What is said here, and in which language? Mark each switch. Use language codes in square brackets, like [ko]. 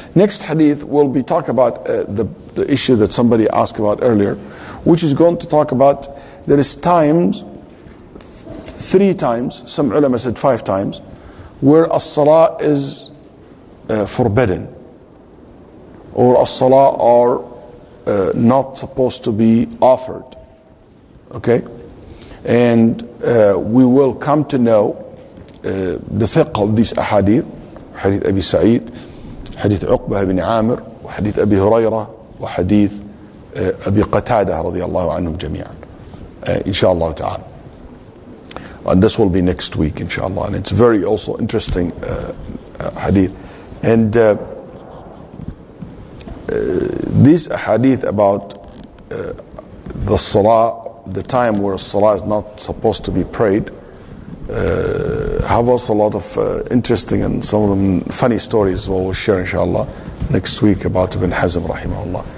[en] Next hadith will be talk about the issue that somebody asked about earlier, which is going to talk about there is times, 3 times, some ulama said 5 times, where as-salah is forbidden, or as-salah are not supposed to be offered. Okay? And we will come to know the fiqh of these ahadith, hadith Abi Sa'id, [ar] حديث عقبة بن عامر وحديث أبي هريرة وحديث أبي قتادة رضي الله عنهم جميعا إن شاء الله تعالى. [en] And this will be next week inshallah, and it's very also interesting hadith. And these hadith about the salah, the time where salah is not supposed to be prayed, have also a lot of interesting and some of them funny stories we'll share inshallah next week about Ibn Hazm rahimahullah.